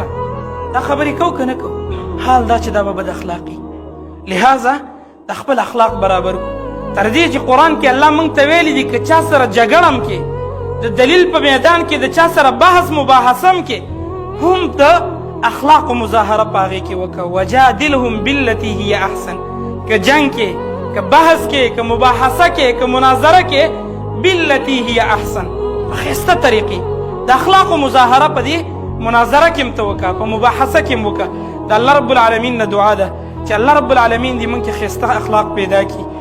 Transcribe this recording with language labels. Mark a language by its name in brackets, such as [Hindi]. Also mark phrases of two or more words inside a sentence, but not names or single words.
[Pashto] دا خبرې کوو که نه کوو؟ حال دا چې دا به بد اخلاقي. لہذا د خپل اخلاق برابر کړو، تر دې چې قرآن کې الله موږ ته ویلي دي که چا سره جګړه هم کې، د دلیل په میدان کې د چا سره بحث مباحثه هم کې، هم د اخلاق مظاهره په هغې کې وکړه. [Arabic] وجادلهم بالتي هي احسن، [Pashto] که جنګ کې، که بحث کې، که مباحثه کې، که مناظره کې، [Arabic] بالتي هي احسن، [Pashto] په ښایسته طریقې د اخلاقو مظاهره په دې مناظره کې هم ته وکړه، په مباحثه کې هم وکړه. د الله رب العالمین نه دعا ده چې الله رب العالمین دې موږ کې ښایسته اخلاق پیدا کړي.